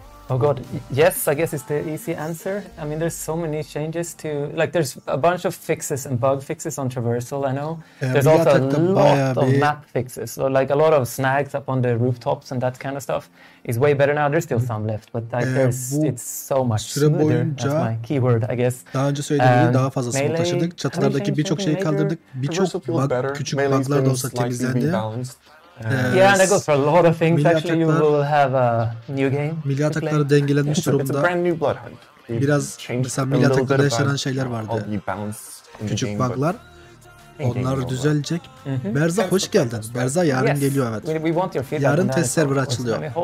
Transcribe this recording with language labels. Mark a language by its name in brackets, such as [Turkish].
[English] Oh god, yes, I guess it's the easy answer. I mean, there's so many changes to, like there's a bunch of fixes and bug fixes on traversal, I know. There's also a lot of map fixes, so like a lot of snags up on the rooftops and that kind of stuff is way better now. There's still some left, but like it's so much smoother. That's my keyword, I guess. [Turkish] Daha önce söylediğim gibi daha fazlasını taşıdık. Çatılardaki birçok şeyi kaldırdık. Birçok küçük bug'lar da olsa temizlendi. [English] Yeah, and that goes for a lot of things. Actually, you will have a new game. [Turkish] Milli atakları dengelenmiş durumda. Biraz mesela milli ataklarda yaşanan şeyler vardı. Küçük bug'lar. Onlar düzelecek. Berza hoş geldin. Berza yarın geliyor evet. Yarın test server açılıyor.